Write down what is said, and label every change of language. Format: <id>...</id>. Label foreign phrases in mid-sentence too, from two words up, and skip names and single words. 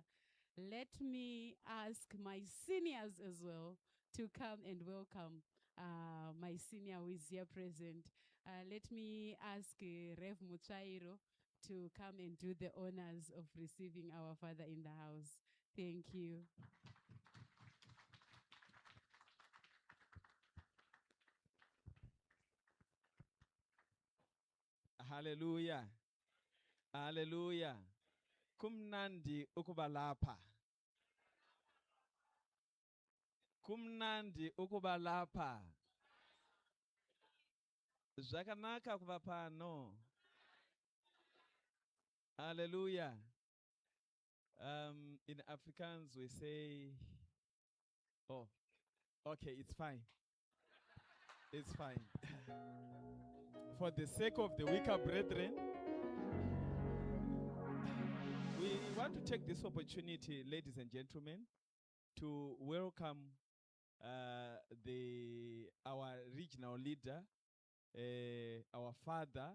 <en>Let me ask my seniors as well to come and welcome my senior who is here present. Let me ask Rev Muchairo to come and do the honors of receiving our father in the house. Thank you. Hallelujah.</en> <zu>Hallelujah. Kumnandi ukuba lapha. Kumnandi ukuba lapha.</zu> <sn>Zvakanaka kuva pano.</sn> <en>Hallelujah. In Afrikaans we say, oh, okay, it's fine. It's fine. For the sake of the weaker brethren, we want to take this opportunity, ladies and gentlemen, to welcome our regional leader, our father.</en>